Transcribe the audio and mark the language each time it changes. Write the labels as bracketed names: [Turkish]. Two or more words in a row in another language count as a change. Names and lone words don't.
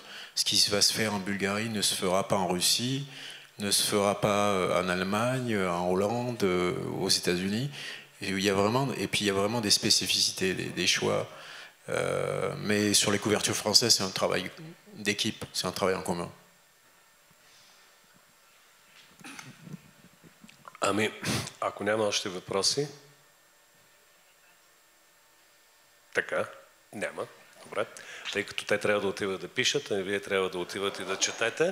[French] Ce qui va se faire en Bulgarie ne se fera pas en Russie, ne se fera pas en Allemagne, en Hollande, aux États-Unis. Et puis il y a vraiment des spécificités, des choix. Mais sur les couvertures françaises, c'est un travail d'équipe, c'est un travail en commun. [Bulgarian] Ами, ако няма още въпроси... Така, няма. Добре. Тъй като те трябва да отиват да пишат, а вие трябва да отивате да четете.